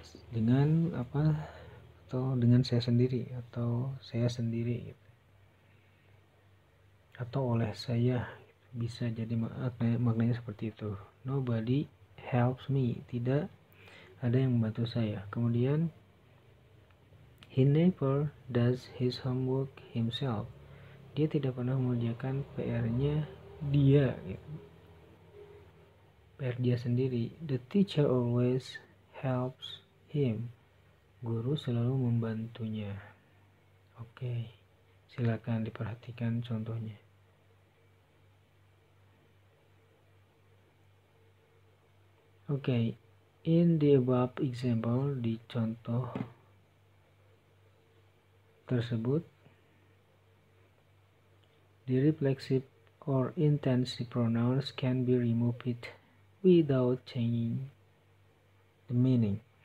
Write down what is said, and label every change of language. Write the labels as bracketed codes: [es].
[id] Dengan atau dengan saya sendiri atau saya sendiri gitu. Atau oleh saya, bisa jadi maknanya seperti itu. [en] Nobody helps me, [id] tidak ada yang membantu saya. Kemudian [en] he never does his homework himself. [id] Dia tidak pernah mengerjakan PR-nya dia gitu. PR dia sendiri. [en] The teacher always helps him. [id] Guru selalu membantunya. Silakan diperhatikan contohnya. [en] Okay, in the above example, [id] di contoh tersebut, [en] the reflexive or intensive pronouns can be removed without changing the meaning.